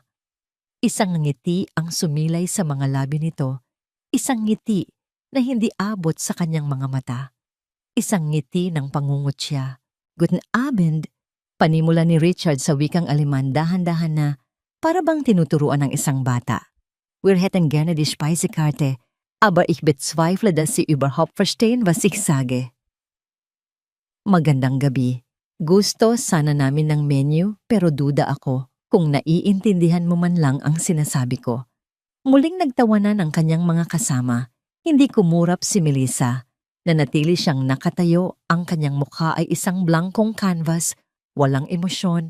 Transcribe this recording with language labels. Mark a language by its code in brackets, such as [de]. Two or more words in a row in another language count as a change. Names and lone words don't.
[tl] Isang ngiti ang sumilay sa mga labi nito, isang ngiti na hindi abot sa kanyang mga mata. Isang ngiti ng pangungutya. [de] Guten Abend, [tl] panimula ni Richard sa wikang Aleman dahan-dahan na para bang tinuturuan ng isang bata. [de] Wir hätten gerne die Speisekarte, aber ich bezweifle, dass Sie überhaupt verstehen, was ich sage. [tl] Magandang gabi. Gusto sana namin ng menu pero duda ako kung naiintindihan mo man lang ang sinasabi ko. Muling nagtawanan ang kanyang mga kasama. Hindi kumurap si Melissa. Nanatili siyang nakatayo, ang kanyang mukha ay isang blankong canvas, walang emosyon.